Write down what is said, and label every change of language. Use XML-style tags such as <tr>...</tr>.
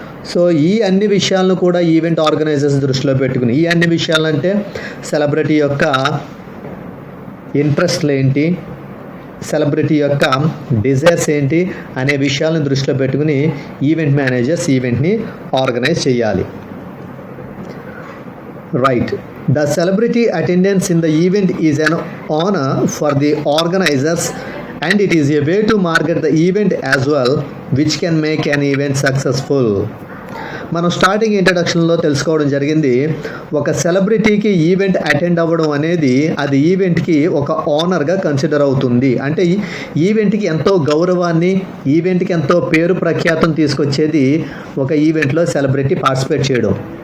<te>So ఈ అన్ని విషయాలను కూడా ఈవెంట్ ఆర్గనైజర్స్ దృష్టిలో పెట్టుకుని, ఈ అన్ని విషయాలంటే సెలబ్రిటీ యొక్క ఇంట్రెస్ట్లు ఏంటి, సెలబ్రిటీ యొక్క డిజైర్స్ ఏంటి అనే విషయాలను దృష్టిలో పెట్టుకుని ఈవెంట్ మేనేజర్స్ ఈవెంట్ని ఆర్గనైజ్ చేయాలి. Right.</te> <en>The celebrity attendance in the event is an honor for the organizers and it is a way to market the event as well, which can make an event successful.</en> <te>మనం starting ఇంట్రడక్షన్లో తెలుసుకోవడం జరిగింది, ఒక సెలబ్రిటీకి event attend అవ్వడం అనేది అది ఈవెంట్కి ఒక ఆనర్గా consider అవుతుంది. అంటే ఈవెంట్కి ఎంతో గౌరవాన్ని, ఈవెంట్కి ఎంతో పేరు ప్రఖ్యాతం తీసుకొచ్చేది ఒక ఈవెంట్లో సెలబ్రిటీ పార్టిసిపేట్ చేయడం.</te>